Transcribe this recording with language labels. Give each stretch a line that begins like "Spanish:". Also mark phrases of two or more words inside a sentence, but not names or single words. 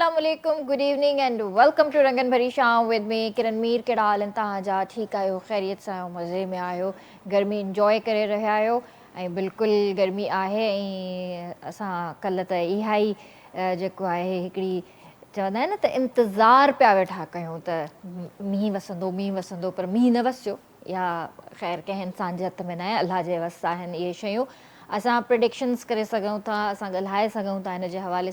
Sindhi: Assalamualaikum,
English: good evening and welcome to Rangan Bhari Sham with me
Sindhi: किरण मीर कहिड़ा हाल आहिनि तव्हांजा ठीकु आहियो ख़ैरियत सां आहियो मज़े में आहियो गर्मी इंजॉय करे रहिया आहियो ऐं बिल्कुलु गर्मी आहे ऐं असां कल्ह त इहा ई जेको आहे हिकिड़ी चवंदा आहिनि न त इंतज़ारु पिया वेठा कयूं त मींहुं वसंदो पर मींहुं न वसियो या ख़ैर कंहिं इंसान जे हथ में न आहे अलाह जे वस आहिनि इहे शयूं असां प्रिडिक्शन्स करे सघूं था असां ॻाल्हाए सघूं था हिन जे हवाले